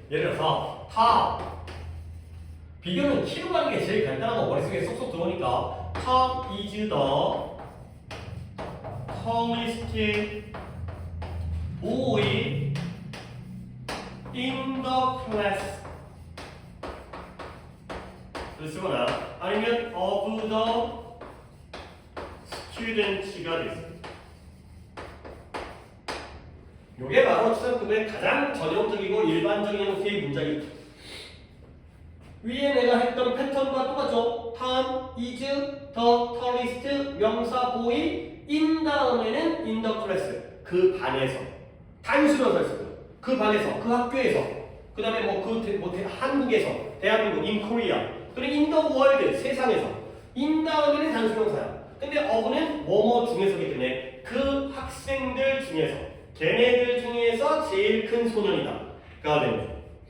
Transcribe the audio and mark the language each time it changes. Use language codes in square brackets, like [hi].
[ko] 예를 들어서 비교는 키로 가는 게 제일 간단한 거 머릿속에 쏙쏙 들어오니까 [en] Tom is the tallest boy in the class [ko] 쓰거나 아니면 [en] of the students [ko] 가 되겠습니다. 이게 바로 최상급의 가장 전형적이고 일반적인 형태의 문장이죠. 위에 내가 했던 패턴과 똑같죠. [en] Tom is the tallest [ko] 명사 boy in 다음에는 [en] in the class [ko] 그 반에서 단수명사를 쓰고요. 그 반에서 그 학교에서 그 다음에 한국에서 대한민국 [en] in Korea [ko] 그리고 [en] in the world [ko] 세상에서 in 다음에는 단수명사야. 근데 of는 뭐뭐 중에서기 때문에 그 학생들 중에서 걔네들 중에서 제일 큰 소년이다 가 되는 거죠.